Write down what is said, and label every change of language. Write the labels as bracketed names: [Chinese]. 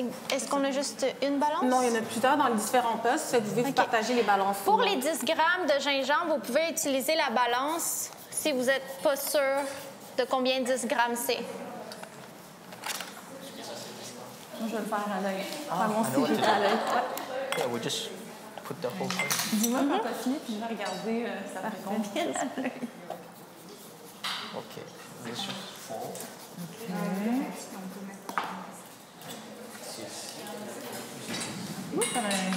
[French] Est-ce qu'on a juste une balance? Non, il y en a plusieurs dans les différents postes. Fait que vous pouvez vous OK. partager les balances. Pour les 10 grammes de gingembre, vous pouvez utiliser la balance si vous n'êtes pas sûr de combien 10 grammes c'est. Moi, je vais le faire à l'œil. Moi aussi, j'ai à l'œil. [English] Yeah, we just put the whole thing. [French] Dis-moi quand t'as fini, puis je vais regarder ça fait combien à l'œil. [English] OK. This is 4. [French] Ouh, ça va.